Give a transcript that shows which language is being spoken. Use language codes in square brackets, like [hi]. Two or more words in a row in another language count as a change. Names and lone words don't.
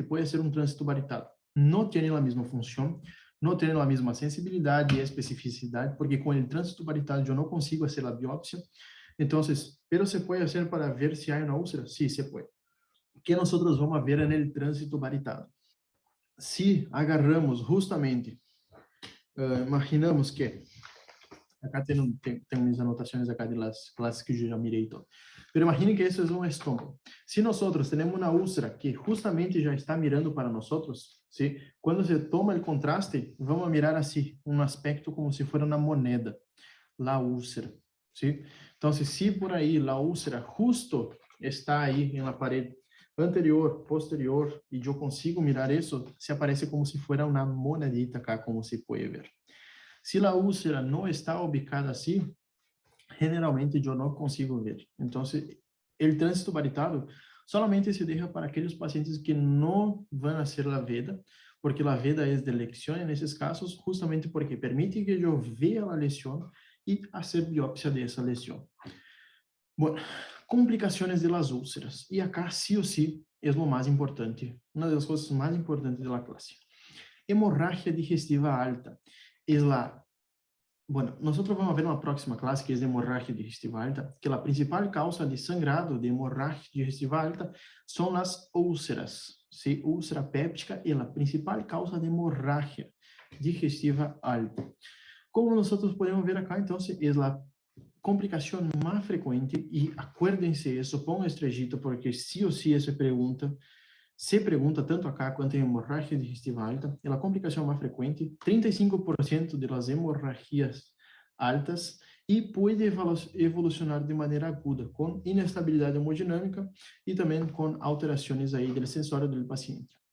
[es] Puede ser un tránsito barital. No tiene la misma función, no tiene la misma sensibilidad y especificidad, porque con el tránsito barital yo no consigo hacer la biopsia. Entonces, pero se puede hacer para ver si hay una úlcera? Sí, se puede. ¿Qué nosotros vamos a ver en el tránsito barital? Si agarramos justamente, imaginamos que acá [pt] tenho minhas anotações [es] acá de las clases que [pt] eu já mirei e todo. Pero imagine que isso é um estômago. Se nós temos uma úlcera que justamente já está mirando para nós, ¿sí? Quando se toma o contraste, vamos mirar assim, um aspecto como se fosse uma moneda, [es] la úlcera, [pt] ¿sí? Então, se por aí [es] la úlcera [pt] justo está aí em la parede anterior, posterior, e eu consigo mirar isso, se aparece como se fosse uma monedita acá, como se pode ver. Se a úlcera não está ubicada assim, generalmente eu não consigo ver. Então, o trânsito baritário solamente se deixa para aqueles pacientes que não vão a ser [es] la veda, [pt] porque [es] la veda [pt] é de elección nesses casos, justamente porque permite que eu veja a lesão e fazer biópsia dessa lesão. Bom, complicações [es] de las úlceras. [pt] E acá, sí ou sí, é o mais importante, uma das coisas mais importantes da classe. [es] Hemorragia digestiva alta. Es la, bueno, nosotros vamos a ver una próxima clase que es de hemorragia digestiva alta, que la principal causa de sangrado de hemorragia digestiva alta son las úlceras, ¿sí? Úlcera péptica es la principal causa de hemorragia digestiva alta. Como nosotros podemos ver acá, entonces, es la complicación más frecuente y acuérdense eso, pongan estrellita porque sí o sí esa pregunta [pt] se pergunta tanto acá quanto em hemorragia digestiva alta, é a complicação mais frequente, 35% das hemorragias altas, e pode evolucionar de maneira aguda, com inestabilidade hemodinâmica e também com alterações aí do sensório do paciente.